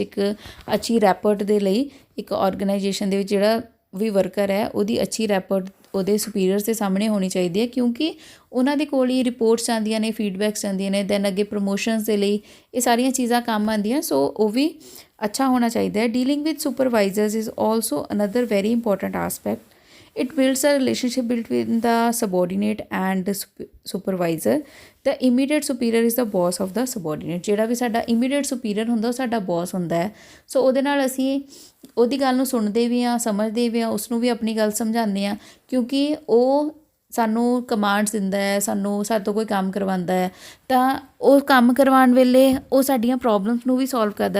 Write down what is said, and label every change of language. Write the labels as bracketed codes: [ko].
[pa] ਇੱਕ ਅੱਛੀ ਰੈਪੋਰਟ ਦੇ ਲਈ ਇੱਕ ਆਰਗੇਨਾਈਜੇਸ਼ਨ ਦੇ ਵਿੱਚ ਜਿਹੜਾ ਵੀ ਵਰਕਰ ਹੈ ਉਹਦੀ ਅੱਛੀ ਰੈਪੋਰਟ ਉਹਦੇ ਸੁਪੀਰੀਅਰਸ ਦੇ ਸਾਹਮਣੇ ਹੋਣੀ ਚਾਹੀਦੀ ਹੈ, ਕਿਉਂਕਿ ਉਹਨਾਂ ਦੇ ਕੋਲ ਹੀ ਰਿਪੋਰਟਸ ਆਉਂਦੀਆਂ ਨੇ, ਫੀਡਬੈਕਸ ਆਉਂਦੀਆਂ ਨੇ, ਦੈਨ ਅੱਗੇ ਪ੍ਰਮੋਸ਼ਨਸ ਦੇ ਲਈ ਇਹ ਸਾਰੀਆਂ ਚੀਜ਼ਾਂ ਕੰਮ ਆਉਂਦੀਆਂ। ਸੋ ਉਹ ਵੀ ਅੱਛਾ ਹੋਣਾ ਚਾਹੀਦਾ ਹੈ। [en] Dealing with supervisors is also another very important aspect. It builds a relationship between the subordinate and the supervisor. The immediate superior is the boss of the subordinate. [pa] ਜਿਹੜਾ ਵੀ ਸਾਡਾ immediate superior ਹੁੰਦਾ ਉਹ ਸਾਡਾ boss ਹੁੰਦਾ ਹੈ। ਸੋ ਉਹਦੇ ਨਾਲ ਅਸੀਂ ਉਹਦੀ ਗੱਲ ਨੂੰ ਸੁਣਦੇ ਵੀ ਹਾਂ, ਸਮਝਦੇ ਵੀ ਹਾਂ, ਉਸਨੂੰ ਵੀ ਆਪਣੀ ਗੱਲ ਸਮਝਾਉਂਦੇ ਹਾਂ, ਕਿਉਂਕਿ ਉਹ ਸਾਨੂੰ ਕਮਾਂਡਸ ਦਿੰਦਾ ਹੈ, ਸਾਡੇ ਤੋਂ ਕੋਈ ਕੰਮ ਕਰਵਾਉਂਦਾ ਹੈ, ਤਾਂ ਉਹ ਕੰਮ ਕਰਵਾਉਣ ਵੇਲੇ ਉਹ ਸਾਡੀਆਂ ਪ੍ਰੋਬਲਮਸ ਨੂੰ ਵੀ ਸੋਲਵ ਕਰਦਾ।